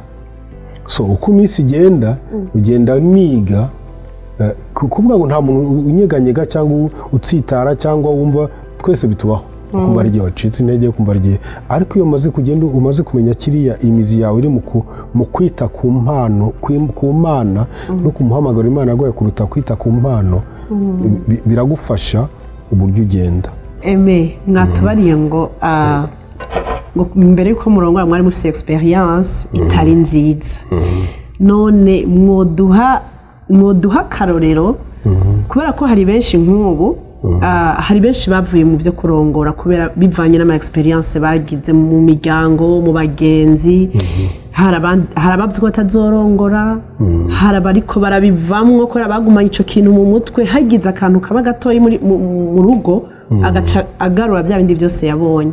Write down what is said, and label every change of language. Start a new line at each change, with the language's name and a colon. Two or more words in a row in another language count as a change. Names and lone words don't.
Kinyarwanda: So uko iminsi igenda ugenda niga kuvuga ngo nta muntu unyeganyega cyangwa utsitara cyangwa wumva, twese bitubaho kumva ari igihe wacitse intege, kumva ari igihe, ariko iyo umaze kugenda umaze kumenya kiriya imizi yawe iri mu kwita ku mpano ku Mana no kumuhamagara Imana agoye kuruta kwita ku mpano, biragufasha uburyo ugenda.
Rundi: Mwatubariye ngo mbere yuko murongo mwari mufite experience itari nziza, none mwoduha akarorero kubera ko hari benshi nk'ubu hari benshi bavuye mu byo kurongora kubera bivanye n'ama experience bagize mu miryango, mu bagenzi, hari abavuze ko batazorongora, hari abariko barabivamwo kubera bagumanye ico kintu mu mutwe, hagize akantu kaba gatoyi mu rugo agaca agarura bya bindi byose yabonye.